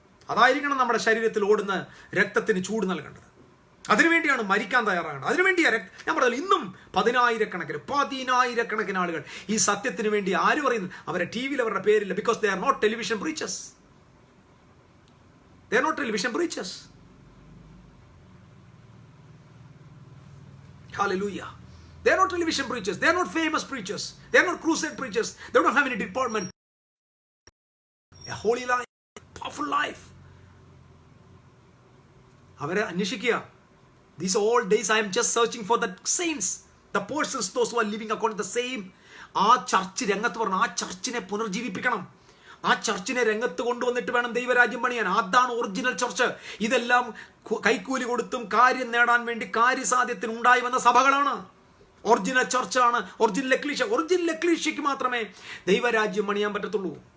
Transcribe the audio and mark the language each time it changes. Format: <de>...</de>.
<ml>അതായിരിക്കണം നമ്മുടെ ശരീരത്തിൽ ഓടുന്ന രക്തത്തിന് ചൂട് നൽകേണ്ടത്. അതിനുവേണ്ടിയാണ് മരിക്കാൻ തയ്യാറാകേണ്ടത്. അതിനുവേണ്ടിയാണ് ഞാൻ പറഞ്ഞത്, ഇന്നും പതിനായിരക്കണക്കിന് ആളുകൾ ഈ സത്യത്തിന് വേണ്ടി ആര് പറയുന്നു? അവരെ ടി വിയിൽ അവരുടെ പേരില്ല.</ml> <en>Because they are not television preachers. They are not television preachers. Hallelujah. They are not television preachers. They are not famous preachers. They are not crusade preachers. They don't have any department. A holy life, powerful life.</en> <ml>അവരെ അന്വേഷിക്കുക.</ml> <en>These all days I am just searching for the saints, the persons, those who are living according to the same.</en> <ml>ആ church രംഗത്ത് പറഞ്ഞു, ആ ചർച്ചിനെ പുനർജീവിപ്പിക്കണം. ആ ചർച്ചിനെ രംഗത്ത് കൊണ്ടുവന്നിട്ട് വേണം ദൈവരാജ്യം പണിയാൻ. അതാണ് ഒറിജിനൽ ചർച്ച്. ഇതെല്ലാം കൈക്കൂലി കൊടുത്തും കാര്യം നേടാൻ വേണ്ടി കാര്യസാധ്യത്തിന് ഉണ്ടായി വന്ന സഭകളാണ്. Original ചർച്ചാണ് original ecclesia. ഒറിജിനൽ എക്ലീഷ്യക്ക് മാത്രമേ ദൈവരാജ്യം പണിയാൻ പറ്റത്തുള്ളൂ.</ml>